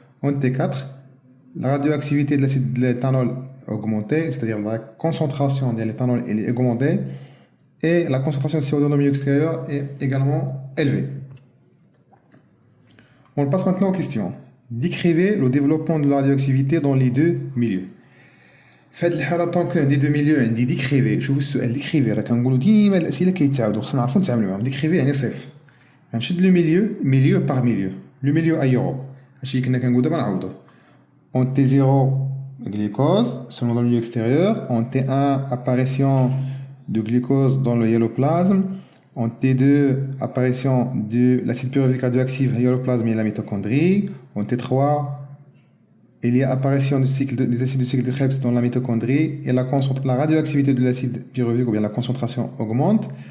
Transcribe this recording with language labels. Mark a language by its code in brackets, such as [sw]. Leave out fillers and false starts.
[fr] En T4, la radioactivité de l'éthanol est augmentée, c'est-à-dire la concentration de l'éthanol est augmentée et la concentration de CO2 dans le milieu extérieur est également élevée. On passe maintenant aux questions. Décrivez le développement de la radioactivité dans les deux milieux. [ar] في هذه الحاله طونك عندي دو ميليو عندي ديكريفي. شوفوا السؤال ديكريفي راه كنقولوا ديما الاسئله كيتعاودوا خصنا نعرفوا نتعاملوا معاهم. ديكريفي يعني صيف. غنشد لو ميليو باغ ميليو. لو ميليو ايروب هادشي اللي كنا كنقول دابا نعاودوه. [fr] En T0, glucose, selon le milieu extérieur. En T1, apparition de glucose dans le hyaloplasme. En T2, apparition de l'acide pyruvique radioactif, hyaloplasme et la mitochondrie. En T3, il y a apparition des acides du cycle de Krebs dans la mitochondrie et la radioactivité de l'acide pyruvique ou bien la concentration augmente.